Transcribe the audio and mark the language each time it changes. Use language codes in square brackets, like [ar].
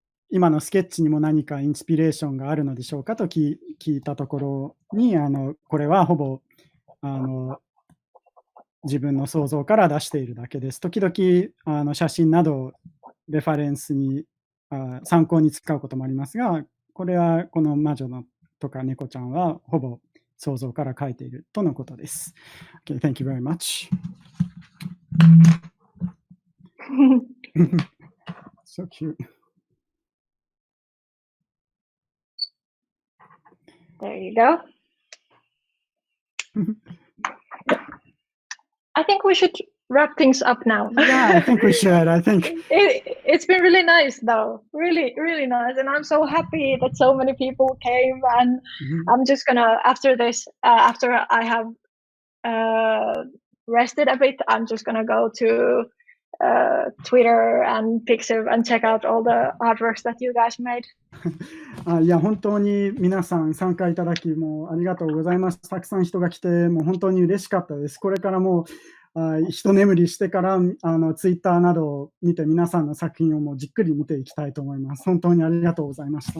[ja] 今のスケッチにも何かインスピレーションがあるのでしょうかと聞いたところに、これはほぼ自分の想像から出しているだけです。時々写真などレファレンスに参考に使うこともありますが、これはこの魔女のとか猫ちゃんはほぼ想像から描いているとのことです。 [en] Okay, thank you very much. So cute. There you go. I think we should wrap things up now. Yeah, I think we should. I think it's been really nice, though. Really, really nice, and I'm so happy that so many people came. And I'm just gonna, after this, after I have rested a bit, I'm just gonna go to Twitter and pixiv and check out all the artworks that you guys made. [ja] いや、本当に皆さん参加いただきもうありがとうございます。たくさん人が来て、もう本当に嬉しかったです。これからも一眠りしてからツイッターなどを見て皆さんの作品をもうじっくり見ていきたいと思います。本当にありがとうございました。